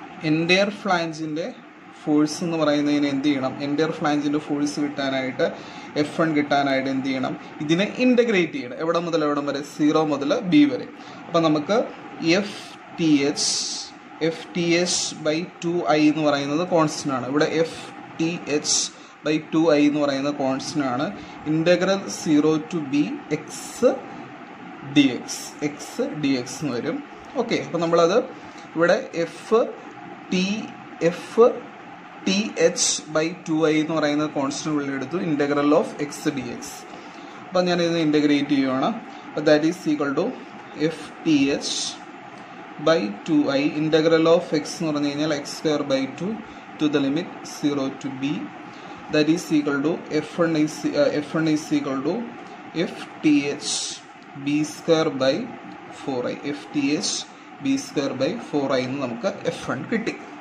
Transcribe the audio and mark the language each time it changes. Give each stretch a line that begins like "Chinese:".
Malayalam: Entire ഫ്ലാഞ്ചിൻ്റെ force എന്ന് പറയുന്നതിന് എന്ത് ചെയ്യണം, എൻഡയർ ഫ്ലാഞ്ചിൻ്റെ ഫോഴ്സ് കിട്ടാനായിട്ട് F1 കിട്ടാനായിട്ട് എന്ത് ചെയ്യണം, ഇതിനെ ഇൻ്റഗ്രേറ്റ് ചെയ്യണം. എവിടെ മുതൽ എവിടം വരെ, 0 മുതൽ B വരെ. അപ്പം നമുക്ക് FTH/2I എന്ന് പറയുന്നത് കോൺസ്റ്റൻ്റ് ആണ്. ഇവിടെ FTH/2I എന്ന് പറയുന്നത് കോൺസ്റ്റൻ്റ് ആണ്. Integral 0 to B x dx എന്ന് വരും. ഓക്കെ, അപ്പം നമ്മളത് ഇവിടെ FTH/2I എന്ന് പറയുന്നത് കോൺസ്റ്റൻ്റ് ഉള്ളിൽ എടുത്തു.
English: Integral of x dx.
Malayalam: അപ്പം ഞാനിത് ഇൻ്റഗ്രേറ്റ് ചെയ്യുകയാണ്. അപ്പോൾ
English: that is equal to FTH/2I integral of x
Malayalam: എന്ന് പറഞ്ഞു കഴിഞ്ഞാൽ x²/2 to the limit 0 to b.
English: That is equal to F1 is equal to FTH/b²/4i.
Malayalam: FTH/b²/4i എന്ന് നമുക്ക് F1 കിട്ടി.